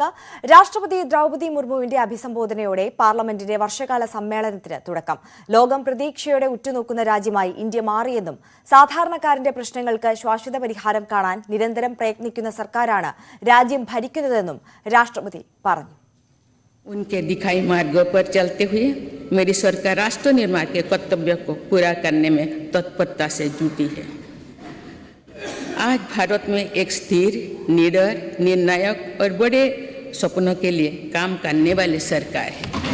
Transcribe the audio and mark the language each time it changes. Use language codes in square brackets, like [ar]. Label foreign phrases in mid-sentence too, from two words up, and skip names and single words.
[ml] രാഷ്ട്രപതി ദ്രൗപദി മുർമുവിന്റെ അഭിസംബോധനയോടെ പാർലമെന്റിന്റെ വർഷകാല സമ്മേളനത്തിന് തുടക്കം. ലോകം പ്രതീക്ഷയോടെ ഉറ്റുനോക്കുന്ന രാജ്യമായി ഇന്ത്യ മാറിയെന്നും സാധാരണക്കാരന്റെ പ്രശ്നങ്ങൾക്ക് ശാശ്വത പരിഹാരം കാണാൻ നിരന്തരം പ്രയത്നിക്കുന്ന സർക്കാരാണ് രാജ്യം ഭരിക്കുന്നതെന്നും രാഷ്ട്രപതി പറഞ്ഞു. [hi] उनके दिखाई मार्गों पर चलते हुए मेरी सरकार राष्ट्र निर्माण के कर्तव्य को पूरा करने में तत्परता से जुटी है। आज भारत में एक स्थिर, निडर, निर्णायक और बड़े सपनों के लिए काम करने वाली सरकार है।